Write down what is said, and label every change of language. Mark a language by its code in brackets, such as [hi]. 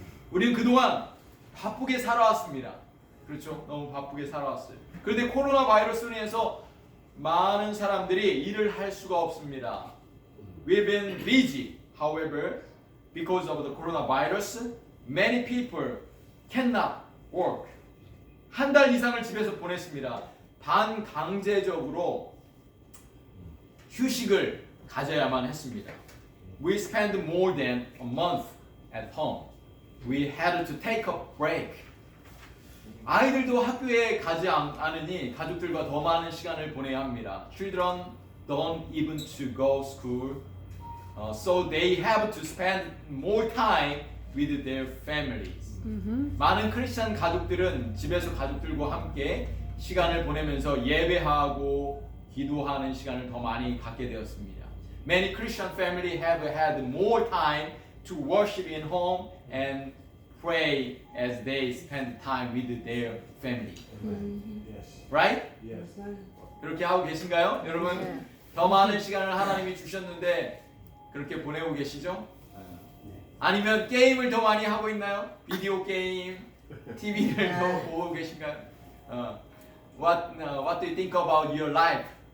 [ko] 우리는 그동안 바쁘게 살아왔습니다. 그렇죠? 너무 바쁘게 살아왔어요. 그런데 코로나 바이러스로 인해서 많은 사람들이 일을 할 수가 없습니다. [en] We've been busy. However, because of the coronavirus, many people cannot work. [ko] 한 달 이상을 집에서 보냈습니다. 반강제적으로 휴식을 가져야만 했습니다. [en] We spent more than a month at home. We had to take a break. [ko] 아이들도 학교에 가지 않으니 가족들과 더 많은 시간을 보내야 합니다. [en] Children don't even to go school, so they have to spend more time with their families. [ko] 많은 크리스찬 가족들은 집에서 가족들과 함께 시간을 보내면서 예배하고 기도하는 시간을 더 많이 갖게 되었습니다. [en] Many Christian families have had more time to worship in home and pray as they spend time with their family. Yes. Right? Yes. [ko] 그렇게 하고 계신가요? 여러분 네. 더 많은 시간을 하나님이 주셨는데 그렇게 보내고 계시죠? 아니면 게임을 더 많이 하고 있나요? 비디오 게임, TV를 더 보고 계신가요? [en] What do you think about your life?